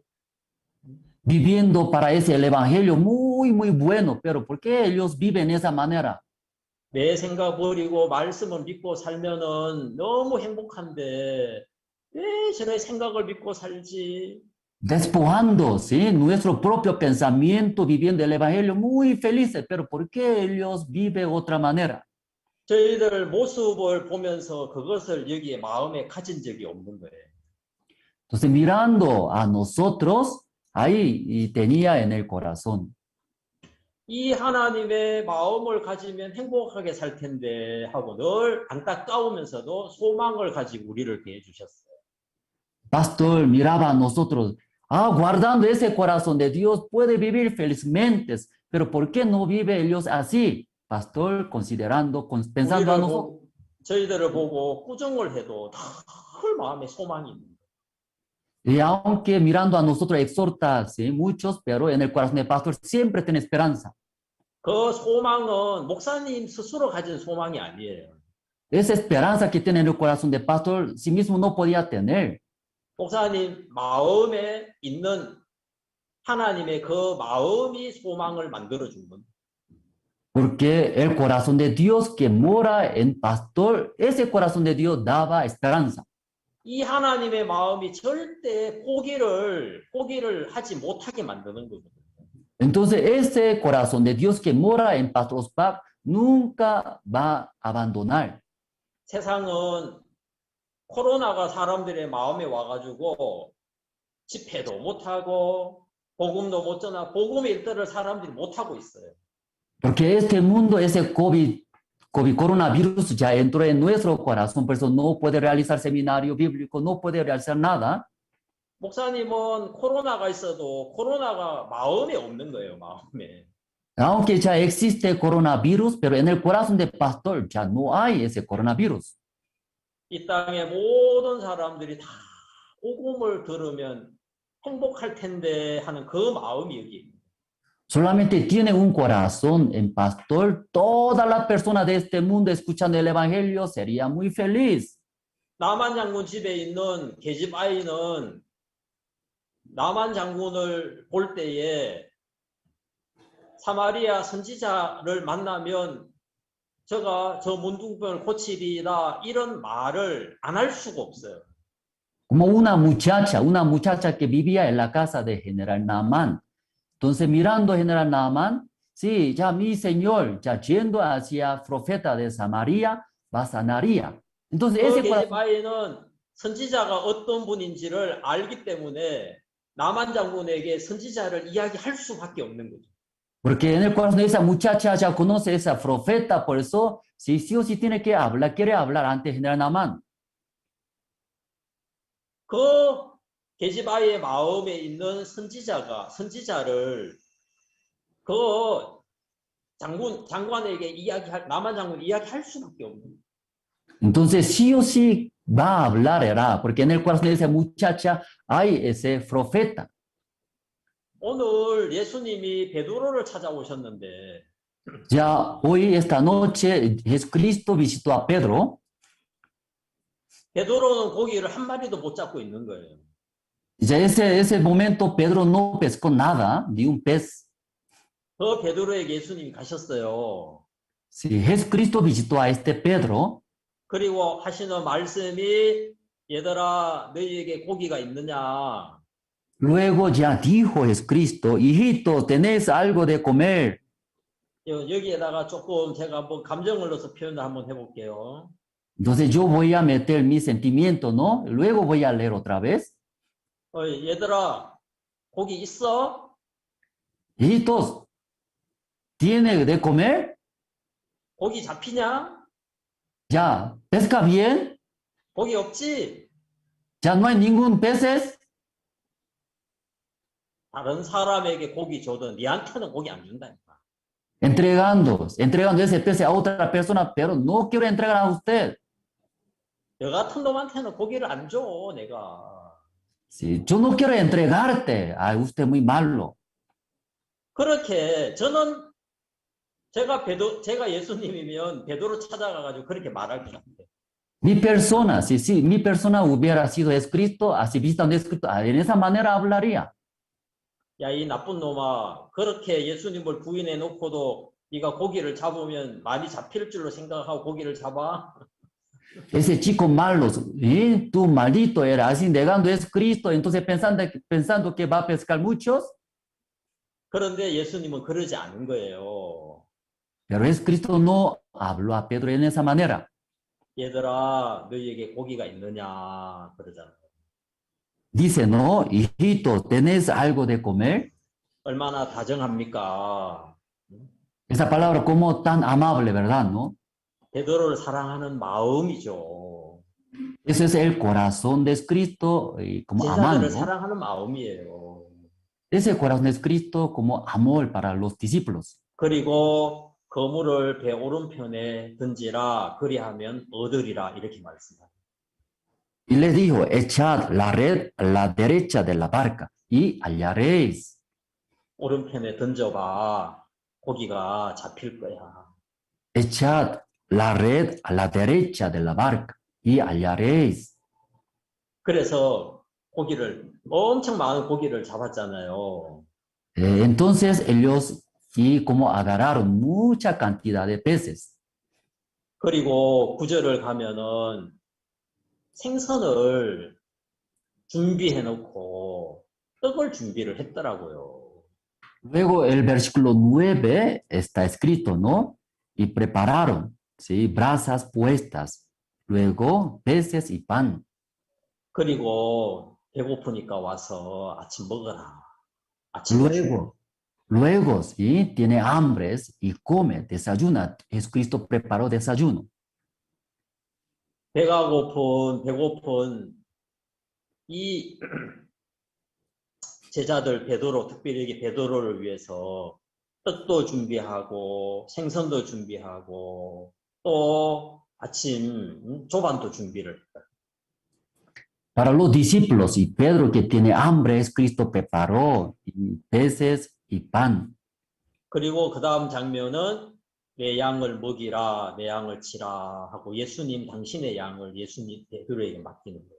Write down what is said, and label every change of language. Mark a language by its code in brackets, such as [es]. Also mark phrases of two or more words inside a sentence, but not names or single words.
[es] Viviendo para ese el evangelio muy bueno, pero ¿por qué ellos viven de esa manera? [ko] 내 생각 버리고 말씀을 믿고 살면은 너무 행복한데 왜 저의 생각을 믿고 살지? [es] Despojando, ¿sí? Nuestro propio pensamiento, viviendo el evangelio muy felices, pero ¿por qué ellos viven de otra manera? [ko] 저희들 모습을 보면서 그것을 여기에 마음에 가진 적이 없는 거예요. [es] Entonces mirando a nosotros, ahí y tenía en el corazón. [ko] 이 하나님의 마음을 가지면 행복하게 살 텐데 하고 늘 안타까우면서도 소망을 가지고 우리를 대해 주셨어요. [es] Pastor miraba a nosotros, guardando ese corazón de Dios puede vivir felizmente, pero ¿por qué no vive ellos así? Pastor, considerando, pensando a nosotros. [ko] 저희들을 보고 꾸중을 해도 늘 마음에 소망이 있는 거예요. [es] Y aunque mirando a nosotros exhorta, sí, muchos, pero en el corazón del pastor siempre tiene esperanza. [ko] 그 소망은 목사님 스스로 가진 소망이 아니에요. [es] Esa esperanza que tiene en el corazón del pastor, sí mismo no podía tener. [ko] 목사님 마음에 있는 하나님의 그 마음이 소망을 만들어준 겁니다. [es] Porque el corazón de Dios que mora en pastor, ese corazón de Dios daba esperanza. [ko] 이 하나님의 마음이 절대 포기를 하지 못하게 만드는 거거든요. [es] Entonces, ese corazón de Dios que mora en Pastor Ospak nunca va a abandonar. [ko] 세상은 코로나가 사람들의 마음에 와가지고 집회도 못하고 복음도 못 전하고 복음의 일들을 사람들이 못하고 있어요. [es] Porque este mundo, ese COVID coronavirus ya entró en nuestro corazón, por eso no puede realizar seminario bíblico, no puede realizar nada. [ko] 목사님은 코로나가 있어도 코로나가 마음에 없는 거예요, 마음에. [es] Aunque ya existe coronavirus, pero en el corazón del pastor ya no hay ese coronavirus. [ko] 이 땅의 모든 사람들이 다 복음을 들으면 행복할 텐데 하는 그 마음이 여기 있는 거예요. [es] Solamente tiene un corazón en pastor, toda la persona de este mundo escuchando el evangelio sería muy feliz. [ko] 나만 장군 집에 있는 계집 아이는 나만 장군을 볼 때에 사마리아 선지자를 만나면 저 문둥병을 고치리라 이런 말을 안 할 수가 없어요. [es] Como una muchacha que vivía en la casa de General Naaman. Entonces, mirando a General Naaman, sí, ya mi señor, ya yendo hacia profeta de Samaria, va sanaría. Entonces, [ko] 그 [es] ese [ko] 계집 [es] corazón, [ko] 아이는 선지자가 어떤 분인지를 알기 때문에 나만 장군에게 선지자를 이야기할 수밖에 없는 거죠. [es] porque en el corazón de esa muchacha ya conoce esa profeta, por eso, sí, sí o sí tiene que hablar, quiere hablar ante General Naaman. [ko] 그 계집 아이의 마음에 있는 선지자를 그 장관에게 나만 장군 이야기할 수밖에 없는 거예요. [es] Entonces, sí o sí va a hablar, era, porque en el corazón de esa muchacha hay ese profeta. [ko] 오늘 예수님이 베드로를 찾아오셨는데 [es] Ya hoy, esta noche, Jesucristo visitó a Pedro. [ko] 베드로는 고기를 한 마리도 못 잡고 있는 거예요. [es] Ya ese momento Pedro no pescó nada, ni un pez. [ko] 그 베드로에게 예수님이 가셨어요. [es] Sí, Jesucristo visitó a este Pedro. [ko] 그리고 하시는 말씀이 얘들아 너희에게 고기가 있느냐? [es] Luego ya dijo Jesucristo, hijito, ¿tenés algo de comer? [ko] 여기에다가 조금 제가 한번 감정을 넣어서 표현을 한번 해볼게요. [es] Entonces yo voy a meter mi sentimiento, ¿no? Luego voy a leer otra vez. [ko] 얘들아 고기 있어? [es] Hijitos, ¿tiene de comer? [ko] 고기 잡히냐? [es] Ya, ¿pesca bien? [ko] 고기 없지? [es] ¿Ya no hay ningún peces? [ko] 다른 사람에게 고기 줘도 니한테는 고기 안 준다니까. [es] Entregando ese pez a otra persona, pero no quiero entregar a usted. [ko] 너 같은 놈한테는 고기를 안 줘, 내가. [es] Sí, yo no quiero entregarte. Ay, usted es muy malo. [ko] 그렇게 제가 예수님이면 베드로 찾아가가지고 그렇게 말할 것 같아요. [es] Mi persona, si mi persona hubiera sido Jesucristo, así visitando a Jesucristo, en esa manera hablaría. [ko] 야, 이 나쁜 놈아, 그렇게 예수님을 부인해 놓고도 네가 고기를 잡으면 많이 잡힐 줄로 생각하고 고기를 잡아? [es] Ese chico malo, ¿eh? Tú maldito eras, así negando a Jesucristo, entonces pensando que va a pescar muchos. [ko] 그런데 예수님은 그러지 않은 거예요. [es] Pero Jesucristo no habló a Pedro en esa manera. [ko] 얘들아, 너희에게 고기가 있느냐? 그러잖아요. [es] Dice, no, hijito, ¿tenés algo de comer? [ko] 얼마나 다정합니까? [es] Esa palabra como tan amable, ¿verdad? ¿No? [ko] 베드로를 사랑하는 마음이죠. [es] Ese es el corazón de Cristo como [ko] 제자들을 [es] amando. [ko] 사랑하는 마음이에요. [es] Ese corazón de Cristo como amor para los discípulos. [ko] 그리고 그물을 배 오른편에 던지라 그리하면 얻으리라 이렇게 말씀합니다. [es] Y les dijo, echad la red a la derecha de la barca y hallaréis. [ko] 오른편에 던져봐. 고기가 잡힐 거야. [es] Echad la red a la derecha de la barca y hallaréis. [ko] 그래서 엄청 많은 고기를 잡았잖아요. [es] Entonces ellos y como agarraron mucha cantidad de peces. [ko] 그리고 구절을 가면은 생선을 준비해 놓고 떡을 준비를 했더라고요. [es] Luego el versículo 9 está escrito, ¿no? Y prepararon, ¿sí? Brasas puestas, luego peces y pan. [ko] 그리고 배고프니까 와서 아침 먹어라. 아침을 [es] Luego, ¿sí? Tiene hambres y come, desayuna. Jesucristo preparó desayuno. [ko] 배고픈 이 제자들 특별히 여기 베드로를 위해서 떡도 준비하고 생선도 준비하고 또 아침 조반도 준비를 했다. [es] Para los discípulos y Pedro que tiene hambre, Cristo preparó peces y pan. [ko] 그리고 그 다음 장면은 내 양을 먹이라, 내 양을 치라 하고 예수님 당신의 양을 예수님 베드로에게 맡기는 거예요.